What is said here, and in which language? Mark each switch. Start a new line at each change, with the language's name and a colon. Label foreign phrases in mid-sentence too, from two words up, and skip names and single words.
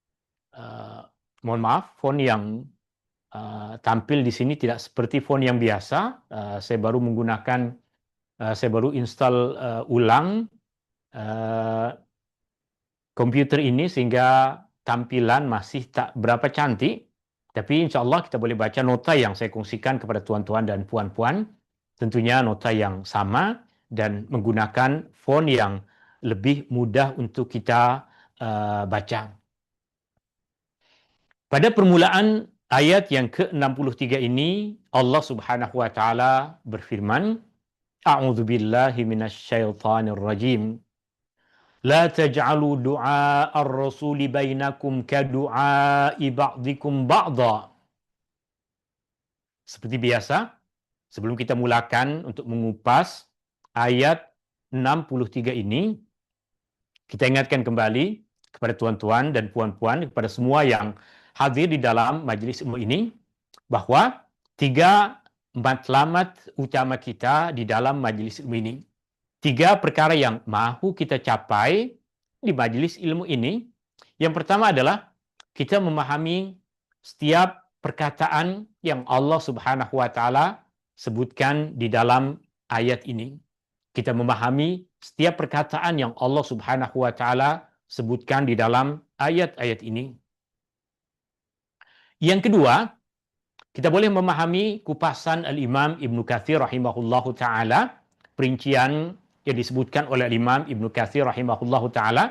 Malay: Mohon maaf, font yang tampil di sini tidak seperti font yang biasa. Saya baru install ulang komputer ini sehingga tampilan masih tak berapa cantik. Tapi
Arabic: إن شاء الله
Malay: kita boleh baca nota yang saya kongsikan kepada tuan-tuan dan puan-puan. Tentunya nota yang sama dan menggunakan font yang lebih mudah untuk kita baca. Pada permulaan ayat yang ke-63 ini, Allah
Arabic: سبحانه وتعالى
Malay: berfirman,
Arabic: أعوذ بالله من الشيطان الرجيم. لا تجعلوا دعاء الرسول بينكم كدعاء بعضكم بعضا.
Malay: Seperti biasa, sebelum kita mulakan untuk mengupas ayat 63 ini, kita ingatkan kembali kepada tuan-tuan dan puan-puan, kepada semua yang hadir di dalam majelis ilmu ini, bahwa 3 matlamat utama kita di dalam majelis ilmu ini. 3 perkara yang mahu kita capai di majelis ilmu ini. Yang pertama adalah kita memahami setiap perkataan yang Allah
Arabic: سبحانه وتعالى
Malay: sebutkan di dalam ayat ini. Kita memahami setiap perkataan yang Allah
Arabic: سبحانه وتعالى
Malay: sebutkan di dalam ayat-ayat ini. Yang kedua, kita boleh memahami kupasan Al-Imam Ibnu Katsir
Arabic: رحمه الله تعالى,
Malay: perincian yang disebutkan oleh Imam Ibnu Katsir
Arabic: رحمه الله تعالى.